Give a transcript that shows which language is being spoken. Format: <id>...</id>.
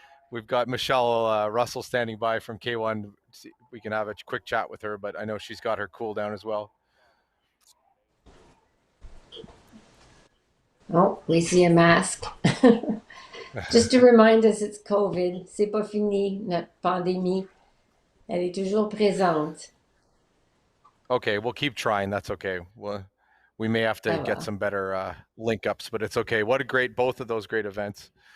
<en>We've got Michelle Russell standing by from K1. We can have a quick chat with her, but I know she's got her cool down as well. Oh, we see a mask. Just to remind us it's COVID.</en> <fr>C'est pas fini, notre pandémie. Elle est toujours présente.</fr> <en>Okay, we'll keep trying. That's okay. We may have to get some better link ups, but it's okay. What a both of those great events.</en>